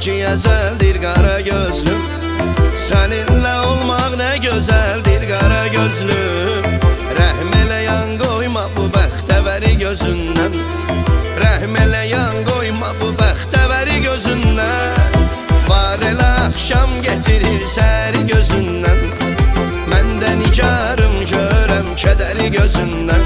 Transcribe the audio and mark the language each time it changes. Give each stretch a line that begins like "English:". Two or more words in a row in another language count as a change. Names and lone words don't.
Turkish: güzeldir kara gözlüm. Seninle olmak ne güzeldir kara gözlüm.
Azerbaijani: Rəhm elə yan koyma bu bəxtəvəri gözündən. Rəhm elə yan koyma bu bəxtəvəri gözündən. Var elə axşam getirir səhəri gözündən. Məndə nigarım görəm kədəri gözündən.